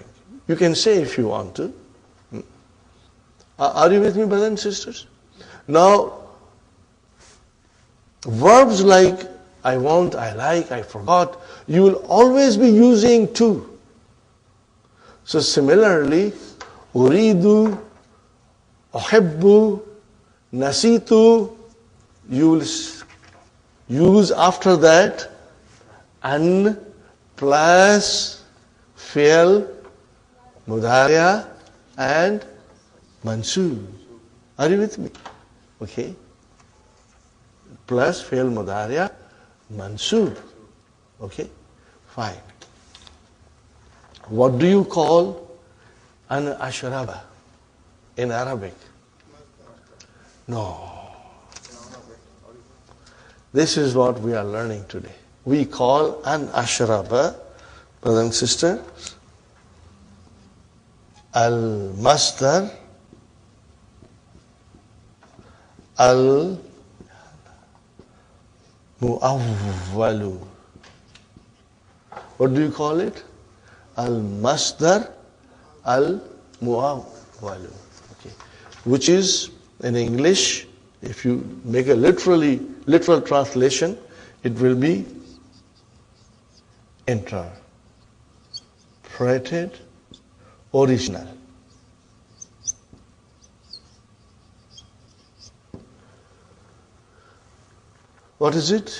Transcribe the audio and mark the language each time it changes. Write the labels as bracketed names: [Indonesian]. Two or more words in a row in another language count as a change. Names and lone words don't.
[English] You can say if you want to. Are you with me, brothers and sisters? Now, verbs like I want, I like, I forgot, you will always be using to. So similarly, [Arabic] أريد، أحب، نسيت, [English] you will use after that an plus [Arabic] فعل مضارع [English] and mansub. Are you with me? Okay. [Arabic] Plus فعل مضارع، منصوب. [English] Okay. Fine. What do you call [Arabic] أن أشرب [English] in Arabic? No. This is what we are learning today. We call [Arabic] أن أشرب, [English] brothers and sisters, [Arabic] المصدر المؤول. [English] What do you call it? [Arabic] المصدر المؤول. [English] Okay. Which is, in English, if you make a literal translation, it will be interpreted original. What is it?